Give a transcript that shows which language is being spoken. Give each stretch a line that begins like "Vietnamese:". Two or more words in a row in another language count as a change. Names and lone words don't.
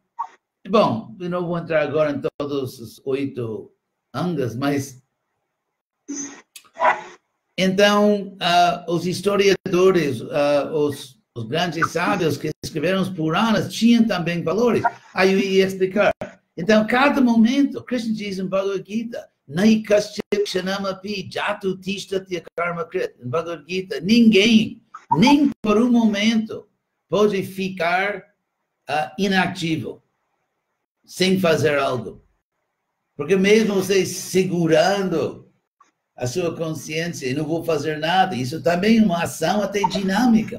Portuguese: Bom, eu não vou entrar agora em todos os 8 angas, mas então, os historiadores, os grandes sábios que escreveram os Puranas tinham também valores. Aí eu ia explicar. Então, cada momento, Krishna diz em Bhagavad Gita,
Sanskrit: नैकश्चित् क्षणमपि जातु तिष्ठति कर्म कृत्.
Portuguese: Em Bhagavad Gita, ninguém, nem por um momento, pode ficar inativo, sem fazer algo. Porque mesmo você segurando a sua consciência e não vou fazer nada, isso também é uma ação até dinâmica.